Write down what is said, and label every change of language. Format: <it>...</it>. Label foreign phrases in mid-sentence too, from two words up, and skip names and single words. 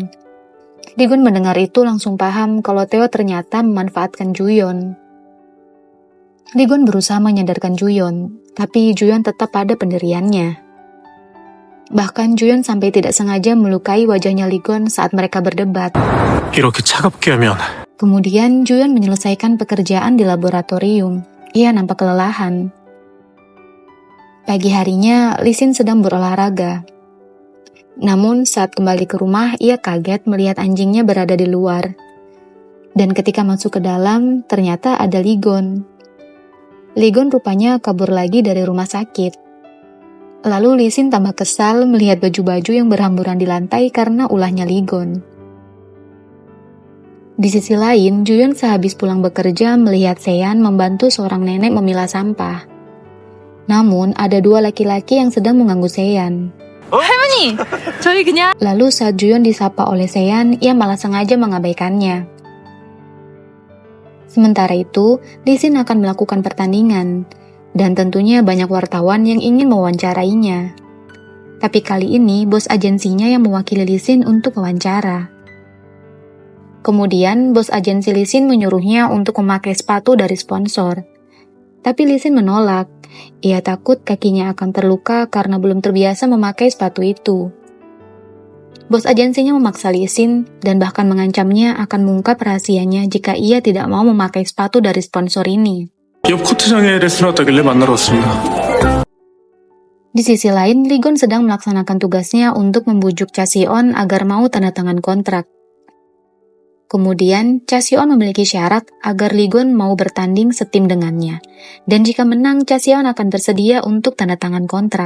<id>Ligon mendengar itu langsung paham kalau Theo ternyata memanfaatkan Juyon. Ligon berusaha menyadarkan Juyon, tapi Juyon tetap pada pendiriannya. Bahkan Juyon sampai tidak sengaja melukai wajahnya Ligon saat mereka berdebat.</id> <ko>이렇게 차갑게 하면</ko> <id>Kemudian Juyon menyelesaikan pekerjaan di laboratorium. Ia nampak kelelahan. Pagi harinya, Lisin sedang berolahraga. Namun saat kembali ke rumah, ia kaget melihat anjingnya berada di luar. Dan ketika masuk ke dalam, ternyata ada Ligon. Ligon rupanya kabur lagi dari rumah sakit. Lalu Lisin tambah kesal melihat baju-baju yang berhamburan di lantai karena ulahnya Ligon. Di sisi lain, Juyon sehabis pulang bekerja melihat Sean membantu seorang nenek memilah sampah. Namun, ada dua laki-laki yang sedang mengganggu Sean.</id> <ko>할머니, 저희 그냥</ko> <id>Lalu saat Juyon disapa oleh Sean, ia malah sengaja mengabaikannya. Sementara itu, Lisin akan melakukan pertandingan, dan tentunya banyak wartawan yang ingin mewawancarainya. Tapi kali ini, bos agensinya yang mewakili Lisin untuk wawancara. Kemudian, bos agensi Lisin menyuruhnya untuk memakai sepatu dari sponsor. Tapi Lisin menolak. Ia takut kakinya akan terluka karena belum terbiasa memakai sepatu itu. Bos agensinya memaksa Lisin dan bahkan mengancamnya akan mengungkap rahasianya jika ia tidak mau memakai sepatu dari sponsor ini.</id> <ko>옆 코트장에 레슨 왔다길래 만나러 왔습니다.</ko> <id>Di sisi lain, Ligon sedang melaksanakan tugasnya untuk membujuk Chaseon agar mau tanda tangan kontrak. Kemudian, Chaseon memiliki syarat agar Ligon mau bertanding setim dengannya, dan jika menang, Chaseon akan bersedia untuk tanda tangan kontrak.</id>